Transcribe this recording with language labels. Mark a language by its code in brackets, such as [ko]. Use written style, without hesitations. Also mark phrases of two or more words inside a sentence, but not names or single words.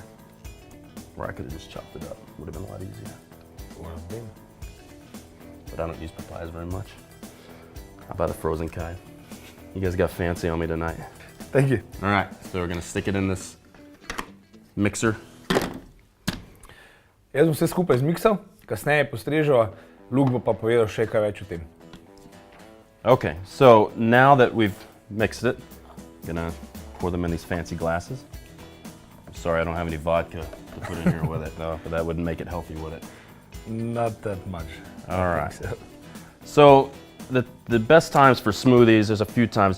[en] Or I could have just chopped it up. Would have been a lot easier. But I don't use papayas very much. How about a frozen kind? You guys got fancy on me tonight. Thank you. All right, so we're gonna stick it in this mixer. [sl] Jaz bom vse skupaj zmiksal, kasneje postreževa, Luke bo pa povedal še kaj več o tem. [en] Okay, so now that we've mixed it, I'm gonna pour them in these fancy glasses. I'm sorry, I don't have any vodka to put in here with it, no, but that wouldn't make it healthy, would it? Not that much. All right. So. So the best times for smoothies, there's a few times.